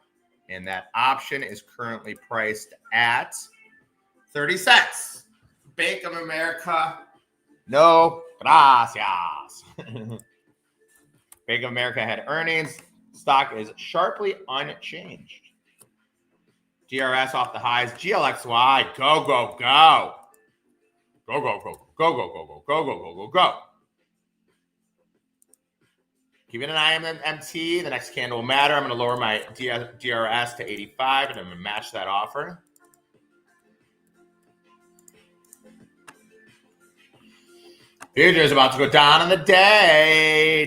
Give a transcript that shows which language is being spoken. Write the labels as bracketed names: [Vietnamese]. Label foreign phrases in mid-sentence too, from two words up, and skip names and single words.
[English] And that option is currently priced at 30 cents. Bank of America. [Spanish] No, gracias. [English] Bank of America had earnings. Stock is sharply unchanged. GRS off the highs. GLXY, go, go, go. Go, go, go, go, go, go, go, go, go, go, go, go. Keeping an eye on MT. The next candle will matter. I'm going to lower my DRS to 85, and I'm going to match that offer. Future is about to go down on the day.